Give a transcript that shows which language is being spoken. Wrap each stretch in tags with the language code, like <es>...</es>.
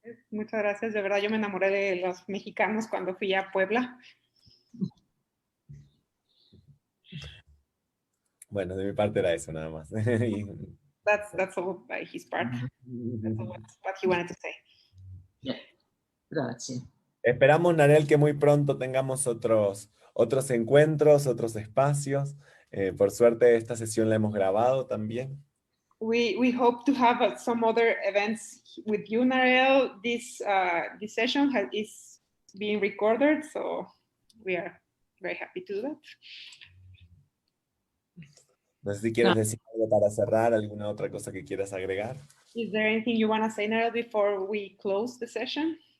<es>Muchas gracias, de verdad yo me enamoré de los mexicanos cuando fui a Puebla. Bueno, de mi parte era eso nada más.</es> <en>That's all by his part. That's all what he wanted to say. Yeah. Gracias.</en> <es>Esperamos, Narelle, que muy pronto tengamos otros encuentros, otros espacios. Por suerte esta sesión la hemos grabado también.</es> <en>We hope to have some other events with you, Narelle. This session is being recorded, so we are very happy to do that.</en> <es>No sé si quieres decir algo para cerrar, alguna otra cosa que quieras agregar.</es> <en>Is there anything you want to say, Narelle, before we close the session?</en>